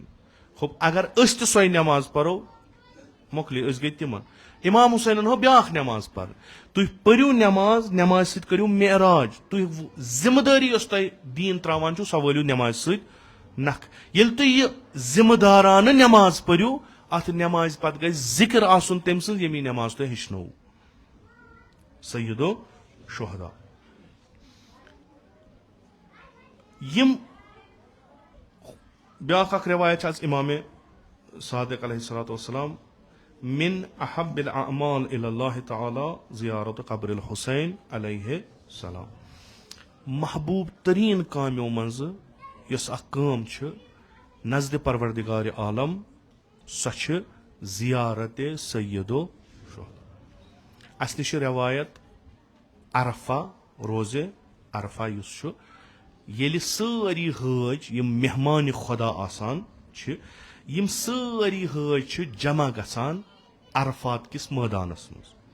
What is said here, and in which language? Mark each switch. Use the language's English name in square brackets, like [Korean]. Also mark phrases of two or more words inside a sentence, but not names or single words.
[Kashmiri] खब अगर अस त सोय नमाज परो मोकली अस गई तिमन इमाम हुसैन हो ब्याख नमाज पर तुम परू नमाज नमाज सत करू मेराज तुम जिम्मेदारी तह दीन त्रावान छु सो वलियो नमाज सत नख येल तुम यह जिम्मेदारान नमाज परू अत नमाज पत गई जिक्र आसन तम सज यमी नमाज तुम हेचनो सैयदो शुहदा [Arabic] यम ब्याख अख रिवायत आज इमाम सादिक عليه الصلاة والسلام من أحب الأعمال إلى الله تعالى زيارة قبر الحسين عليه السلام [Kashmiri] महबूब तरीन कामों मज यस अख काम छ नज़द परवरदिगार आलम सो छ ज़ियारत सैयदो शुहदा अस निश रवायत अरफा रोज़े अरफा युस छ येलि सारी हज यम मेहमान खुदा आसान छ यम सारी हज छ जमा गसान अरफात किस मैदानस मज